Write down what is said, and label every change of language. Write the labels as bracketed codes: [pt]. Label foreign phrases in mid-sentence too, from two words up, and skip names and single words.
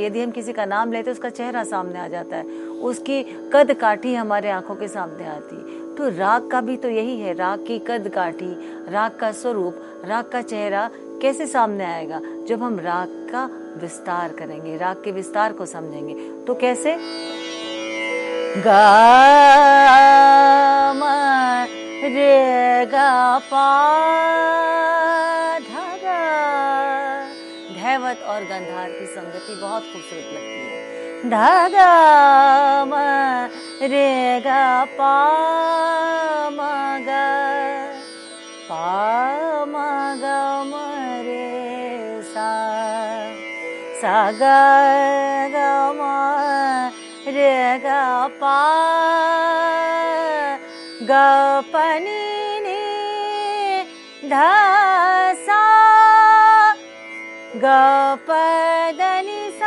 [hi] यदि हम किसी का नाम लेते हैं, उसका चेहरा सामने आ जाता है, उसकी कद काठी हमारे आंखों के सामने आती। तो राग का भी तो यही है, राग की कद काठी, राग का स्वरूप, राग का चेहरा कैसे सामने आएगा? जब हम राग का विस्तार करेंगे, राग के विस्तार को समझेंगे। तो कैसे? ग म रे ग प ध ग। धैवत और गंधार की संगति बहुत खूबसूरत लगती है। ध ग म रे ग प म ग प म ग म रे सा सा ग ग म रे ग प ग प नि ध सा ग प द नि सा।